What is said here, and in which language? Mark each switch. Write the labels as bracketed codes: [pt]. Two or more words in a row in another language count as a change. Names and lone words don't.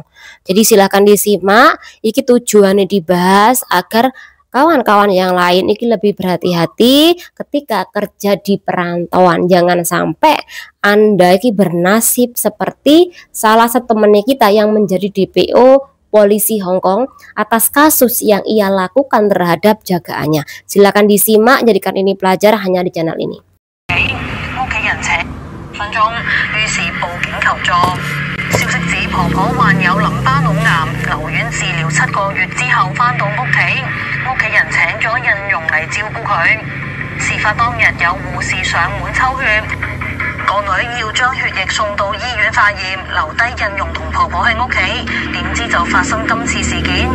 [id] Jadi silahkan disimak, iki tujuannya dibahas agar kawan-kawan yang lain iki lebih berhati-hati ketika kerja di perantauan. Jangan sampai Anda iki bernasib seperti salah satu teman kita yang menjadi DPO polisi Hong Kong atas kasus yang ia lakukan terhadap jagaannya. Silakan disimak, jadikan ini pelajar hanya di channel ini. [yue] 婆婆患有淋巴腦癌，留院治療7個月之後返到屋企人請咗印傭嚟照顧佢。事發當日有護士上門抽血，個女要將血液送到醫院化驗，留低印傭同婆婆喺屋企，點知就發生今次事件。